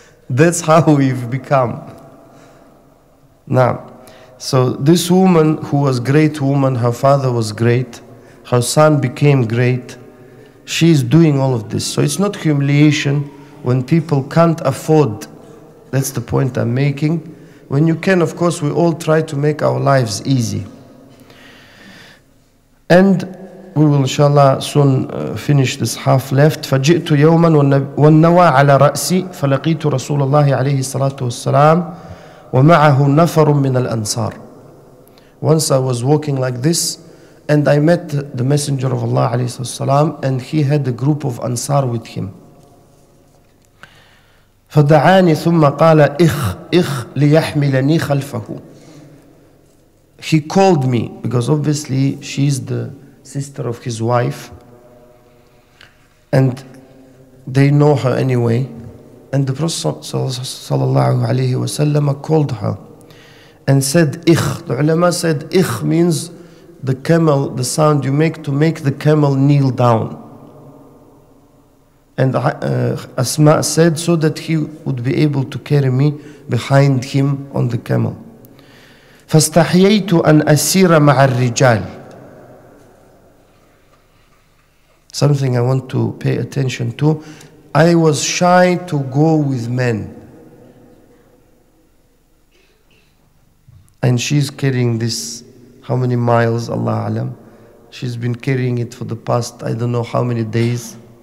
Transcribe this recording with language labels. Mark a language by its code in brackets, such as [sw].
[en] That's how we've become. Now, so this woman who was a great woman, her father was great, her son became great, she's doing all of this. So it's not humiliation when people can't afford. That's the point I'm making. When you can, of course, we all try to make our lives easy. And we will inshallah soon finish this half left. [ar] فجئت يوما والنوى على رأسي فلقيت رسول الله عليه الصلاة والسلام ومعه نفر من الأنصار. [en] Once I was walking like this and I met the Messenger of Allah [ar] عليه الصلاة والسلام, [en] and he had a group of Ansar with him. [ar] فدعاني ثم قال إخ ليحملني خلفه. [en] He called me because obviously she's the sister of his wife and they know her anyway. And the Prophet [ar] sallallahu alaihi wasallam [en] called her and said ikh. The ulama said ikh means the camel, the sound you make to make the camel kneel down. And Asma said so that he would be able to carry me behind him on the camel. [ar] فاستحييت أن أسير مع الرجال. [en] Something I want to pay attention to. I was shy to go with men. And she's carrying this, how many miles, Allah Alam. She's been carrying it for the past, I don't know how many days.